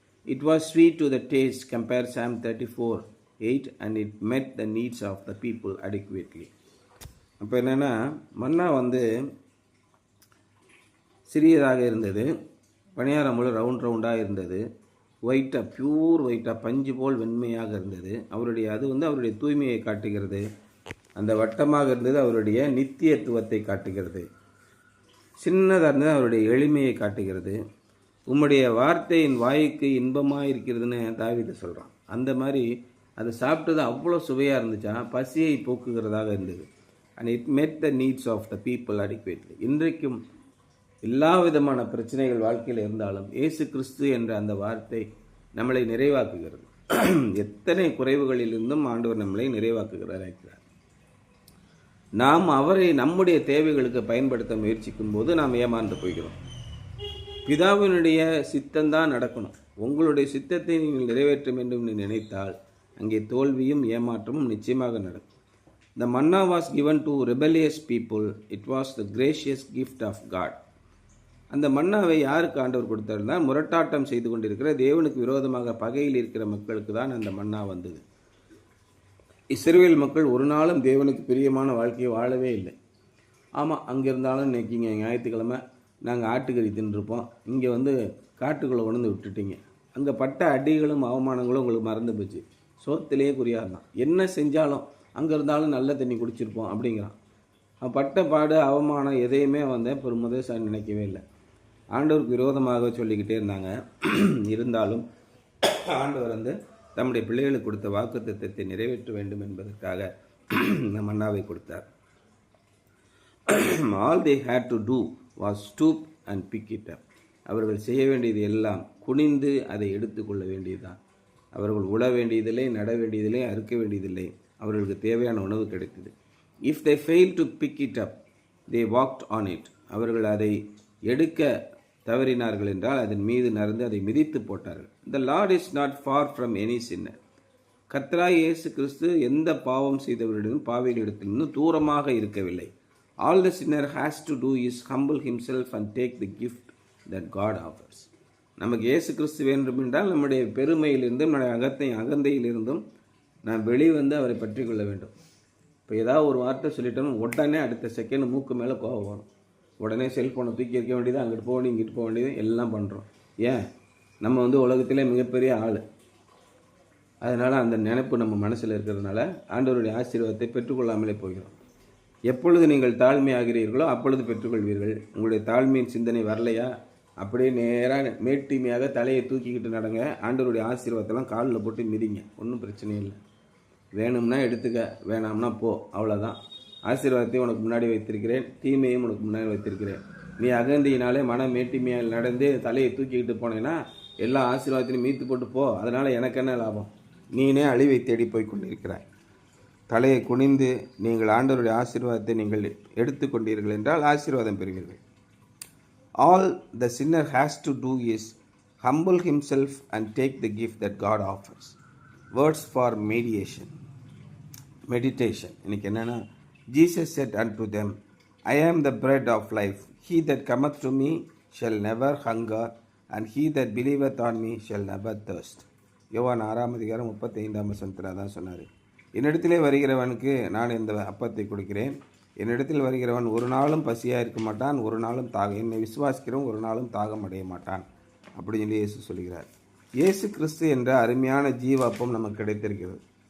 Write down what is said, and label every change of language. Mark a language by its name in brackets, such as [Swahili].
[English] It was sweet to the taste, compare Psalm 34:8, and it met the needs of the people adequately. [Tamil] அப்போ என்னென்னா மன்னா வந்து சிறியதாக இருந்தது, பணியாரம் போல் ரவுண்டாக இருந்தது, ஒயிட்டாக பியூர் ஒயிட்டாக பஞ்சு போல் வெண்மையாக இருந்தது. அது வந்து அவருடைய தூய்மையை காட்டுகிறது. அந்த வட்டமாக இருந்தது அவருடைய நித்தியத்துவத்தை காட்டுகிறது. சின்னதாக இருந்தது அவருடைய எளிமையை காட்டுகிறது. உம்முடைய வார்த்தை என் வாய்க்கு இன்பமாக இருக்கிறதுன்னு தாவீது சொல்கிறான். அந்த மாதிரி அதை சாப்பிட்டது அவ்வளோ சுவையாக இருந்துச்சா, பசியை போக்குகிறதாக இருந்தது. [English] And it met the needs of the people adequately. [Tamil] இன்றைக்கும் எல்லா விதமான பிரச்சனைகள் வாழ்க்கையில் இருந்தாலும் இயேசு கிறிஸ்து என்ற அந்த வார்த்தை நம்மளை நிறைவாக்குகிறது. எத்தனை குறைவுகளிலிருந்தும் ஆண்டவர் நம்மளை நிறைவாக்குகிறார். நாம் அவரை நம்முடைய தேவைகளுக்கு பயன்படுத்த முயற்சிக்கும் போது நாம் ஏமாந்து போகிறோம். பிதாவினுடைய சித்தம்தான் நடக்கணும். உங்களுடைய சித்தத்தை நீங்கள் நிறைவேற்ற வேண்டும் என்று நினைத்தால் அங்கே தோல்வியும் ஏமாற்றமும் நிச்சயமாக நடக்கும். [English] The manna was given to rebellious people. It was the gracious gift of God. [Tamil] அந்த மன்னாவை யாருக்கு ஆண்டவர் கொடுத்தாருன்னா, முரட்டாட்டம் செய்து கொண்டிருக்கிற தேவனுக்கு விரோதமாக பகையில் இருக்கிற மக்களுக்கு தான் அந்த மன்னா வந்தது. இஸ்ரவேல் மக்கள் ஒரு நாளும் தேவனுக்கு பிரியமான வாழ்க்கையை வாழவே இல்லை. ஆமாம், அங்கே இருந்தாலும் இன்னைக்கு ஞாயிற்றுக்கிழமை நாங்கள் ஆட்டுக்கறி தின்றுருப்போம், இங்கே வந்து காட்டுக்குள்ளே கொண்டு விட்டுட்டீங்க, அங்கே பட்ட அடிகளும் அவமானங்களும் உங்களுக்கு மறந்து போச்சு, சோத்திலேயே குறியாக தான், என்ன செஞ்சாலும் அங்கே இருந்தாலும் நல்ல தண்ணி குடிச்சிருப்போம் அப்படிங்கிறான். பட்ட பாடு அவமானம் எதையுமே பெருமதேசா நினைக்கவே இல்லை. ஆண்டவருக்கு விரோதமாக சொல்லிக்கிட்டே இருந்தாங்க. இருந்தாலும் ஆண்டவர் தம்முடைய பிள்ளைகளுக்கு கொடுத்த வாக்குத்தத்தத்தை நிறைவேற்ற வேண்டும் என்பதற்காக மன்னாவை கொடுத்தார். [English] All they had to do was stoop and pick it up. [Tamil] அவர்கள் செய்ய வேண்டியது எல்லாம் குனிந்து அதை எடுத்துக்கொள்ள வேண்டியதுதான். அவர்கள் உழ வேண்டியதில்லை, நட வேண்டியதில்லை, அறுக்க வேண்டியதில்லை. அவர்களுக்கு தேவையான உணவு கிடைத்தது. [English] If they failed to pick it up, they walked on it. [Tamil] அவர்கள் அதை எடுக்க தவறினார்கள் என்றால் அதன் மீது நடந்து அதை மிதித்து போட்டார்கள். [English] The Lord is not far from any sinner. [Tamil] கர்த்தராகிய இயேசு கிறிஸ்து எந்த பாவம் செய்தவரிடம் பாவிகளிடத்திலிருந்து தூரமாக இருக்கவில்லை. [English] All the sinner has to do is humble himself and take the gift that God offers. [Tamil] நமக்கு இயேசு கிறிஸ்து வேண்டும் என்றால் நம்முடைய பெருமையிலிருந்தும் நம்முடைய அகந்தையிலிருந்தும் நாம் வெளிவந்து அவரை பற்றி கொள்ள வேண்டும். இப்போ ஏதாவது ஒரு வார்த்தை சொல்லிட்டோம்னு உடனே அடுத்த செகண்ட் மூக்கு மேலே கோபம் வரும். உடனே செல்ஃபோனை தூக்கி வைக்க வேண்டியது, அங்கிட்டு போக வேண்டியது, இங்கிட்டு போக வேண்டியது, எல்லாம் பண்ணுறோம். ஏன்? நம்ம உலகத்திலே மிகப்பெரிய ஆள். அதனால் அந்த நினைப்பு நம்ம மனசில் இருக்கிறதுனால ஆண்டவருடைய ஆசீர்வாதத்தை பெற்றுக்கொள்ளாமலே போகிறோம். எப்பொழுது நீங்கள் தாழ்மையாகிறீர்களோ அப்பொழுது பெற்றுக்கொள்வீர்கள். உங்களுடைய தாழ்மையின் சிந்தனை வரலையா, அப்படியே நேராக மேட்டிமையாக தலையை தூக்கிக்கிட்டு நடங்க. ஆண்டவருடைய ஆசீர்வாதத்தெல்லாம் காலில் போட்டு மிதிங்க, ஒன்றும் பிரச்சனை இல்லை. வேணும்னா எடுத்துக்க, வேணாம்னா போ, அவ்வளோதான். ஆசீர்வாதத்தையும் உனக்கு முன்னாடி வைத்திருக்கிறேன், தீமையும் உனக்கு முன்னாடி வைத்திருக்கிறேன். நீ அகந்தியினாலே மேட்டிமையால் நடந்து தலையை தூக்கிக்கிட்டு போனேன்னா எல்லா ஆசீர்வாதத்தையும் மீத்து போட்டு போ. அதனால் எனக்கு என்ன லாபம்? நீனே அழிவை தேடி போய் கொண்டிருக்கிறாய். தலையை குனிந்து நீங்கள் ஆண்டவருடைய ஆசீர்வாதத்தை நீங்கள் எடுத்துக்கொண்டீர்கள் என்றால் ஆசீர்வாதம் பெறுவீர்கள். [English] All the sinner has to do is humble himself and take the gift that God offers. Words for meditation. [Tamil] இன்னைக்கு என்னன்னா, [English] Jesus said unto them, I am the bread of life. He that cometh to me shall never hunger, and he that believeth on me shall never thirst. [Tamil] யோவான் 6:35 தான் சொன்னார். என்னிடத்திலே வருகிறவனுக்கு நான் இந்த அப்பத்தை கொடுக்கிறேன். என்னிடத்தில் வருகிறவன் ஒரு நாளும் பசியாக இருக்க மாட்டான், ஒரு நாளும் என்னை விசுவாசிக்கிறவன் ஒரு நாளும் தாகம் அடைய மாட்டான் அப்படின்னு சொல்லி இயேசு சொல்கிறார். இயேசு கிறிஸ்து என்ற அருமையான ஜீவ அப்பம் நமக்கு கிடைத்திருக்கிறது.